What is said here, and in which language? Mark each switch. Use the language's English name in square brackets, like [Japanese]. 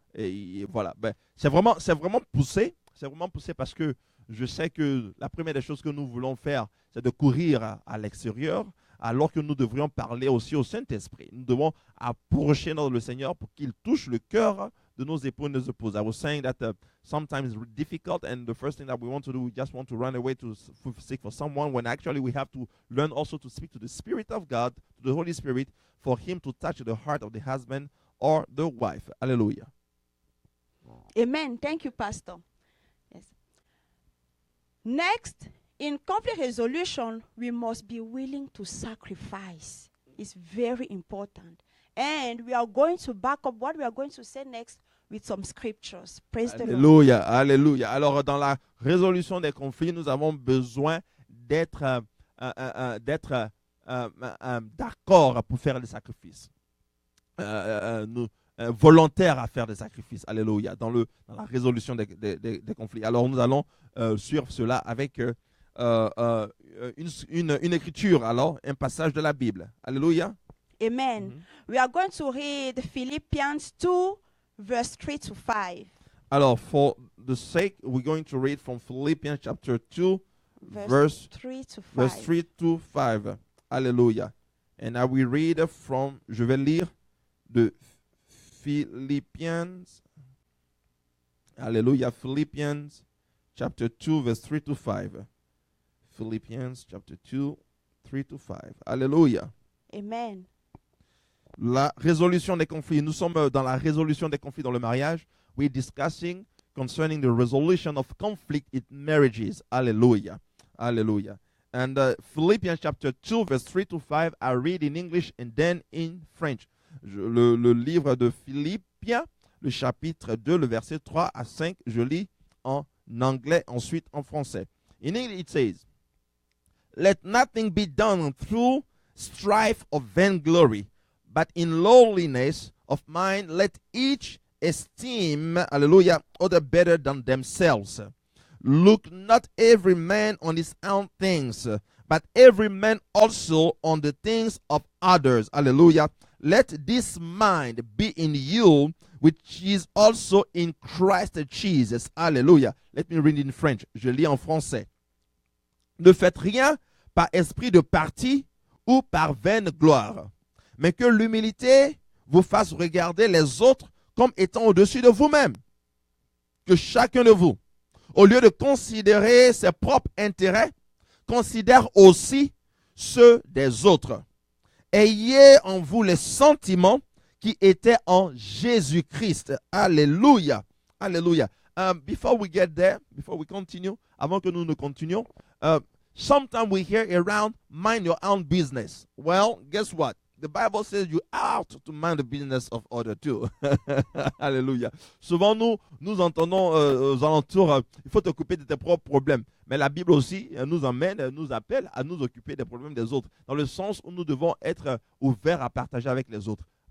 [French] Et voilà, ben, c'est vraiment poussé, parce que je sais que la première des choses que nous voulons faire, c'est de courir à l'extérieur, alors que nous devrions parler aussi au Saint-Esprit. Nous devons approcher le Seigneur pour qu'il touche le cœur de nos époux et nos épouses. [English] I was saying that sometimes it's difficult, and the first thing that we want to do, we just want to run away to seek for someone, when actually we have to learn also to speak to the Spirit of God, to the Holy Spirit, for Him to touch the heart of the husband or the wife. Hallelujah. Amen. Thank you, Pastor. Yes. Next, in conflict resolution, we must be willing to sacrifice. It's very important. And we are going to back up what we are going to say next with some scriptures. Praise the Lord. [French] Alléluia, alléluia. Alors, dans la résolution des conflits, nous avons besoin d'être d'accord pour faire des sacrifices. Volontaires à faire des sacrifices. Alléluia. Dans la résolution des conflits. Alors, nous allons suivre cela avec une écriture, alors, un passage de la Bible. Alléluia. Amen. [English] We are going to read Philippians 2, verse 3 to 5. Alors, for the sake, we're going to read from Philippians chapter 2, verse 3 to 5. Verse 3 to 5. Alléluia. And I will read from, [French] je vais lire de [English] Philippians. Alléluia. Philippians chapter 2, verse 3 to 5. Philippians chapter 2, 3 to 5. Alléluia. Amen. [French] La résolution des conflits. Nous sommes dans la résolution des conflits dans le mariage. [English] We're discussing concerning the resolution of conflict in marriages. Hallelujah. Hallelujah. And Philippians chapter 2, verse 3 to 5, I read in English and then in French. [French] Le livre de Philippiens, le chapitre 2, le verset 3 à 5. Je lis en anglais, ensuite en français. [English] In English it says, "Let nothing be done through strife or vainglory, but in lowliness of mind let each esteem, hallelujah, other better than themselves. Look not every man on his own things, but every man also on the things of others. Hallelujah. Let this mind be in you, which is also in Christ Jesus." Hallelujah. Let me read in French. [French] Je lis en français. Ne faites rien par esprit de parti ou par vaine gloire, mais que l'humilité vous fasse regarder les autres comme étant au-dessus de vous-même. Que chacun de vous, au lieu de considérer ses propres intérêts, considère aussi ceux des autres. Ayez en vous les sentiments qui étaient en Jésus-Christ. [English] Alléluia. Alléluia. Before we get there, before we continue, [French] avant que nous ne continuions, [English] sometimes we hear around, mind your own business. Well, guess what? The Bible says you ought to mind the business of others too. Alléluia. [French] Souvent, nous entendons aux alentours, il faut t'occuper de tes propres problèmes. Mais la Bible aussi nous emmène, nous appelle à nous occuper des problèmes des autres. Dans le sens où nous devons être ouverts à partager avec les autres.